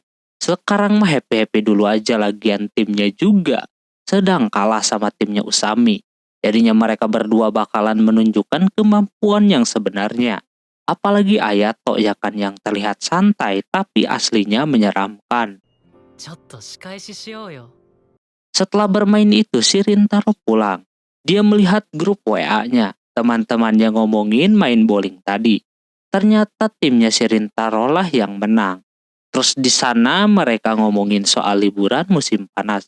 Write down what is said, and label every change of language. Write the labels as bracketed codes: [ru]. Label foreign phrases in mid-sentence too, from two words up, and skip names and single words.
[id] Sekarang mah happy-happy dulu aja, lagian timnya juga sedang kalah sama timnya Usami. Jadinya mereka berdua bakalan menunjukkan kemampuan yang sebenarnya. Apalagi Ayato ya kan yang terlihat santai tapi aslinya menyeramkan. [ja] ちょっと仕返ししようよ。 [id] Setelah bermain itu si Rintaro pulang. Dia melihat grup WA-nya. Teman-temannya ngomongin main bowling tadi. Ternyata timnya si Rintaro lah yang menang. Terus di sana mereka ngomongin soal liburan musim panas.